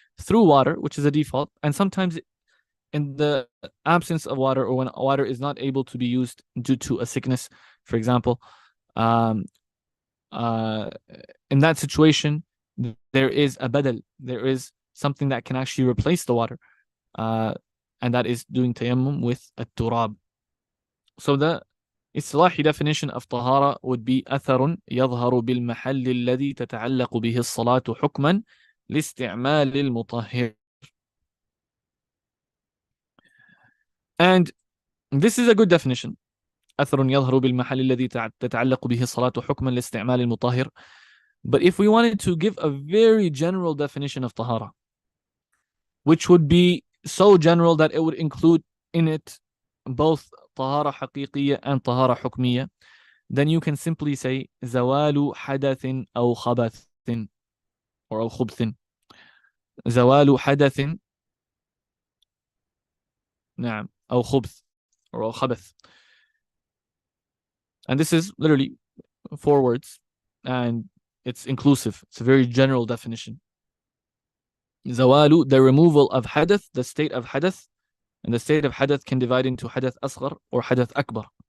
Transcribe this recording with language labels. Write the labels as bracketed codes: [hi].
[en] through water, which is a default, and sometimes in the absence of water, or when water is not able to be used due to a sickness, for example, um, uh, in that situation, there is a badal, there is something that can actually replace the water, and that is doing tayammum with a turab. So the istilahi definition of tahara would be [ar] أثر يظهر بالمحل الذي تتعلق به الصلاة حكما لاستعمال المطهر. [en] And this is a good definition. [ar] أثر يظهر بالمحل الذي تتعلق به الصلاة حكما لاستعمال المطهر. [en] But if we wanted to give a very general definition of tahara, which would be so general that it would include in it both tahara haqiqiyya and tahara hukmiyya, then you can simply say [ar] زوال حدث أو خبث [en] or [ar] أو خبث. زوال حدث نعم أو خبث [en] or [ar] أو خبث. [en] And this is literally 4 words, and it's inclusive. It's a very general definition. Zawalu, the removal of hadath, the state of hadath, and the state of hadath can divide into hadath asghar or hadath akbar.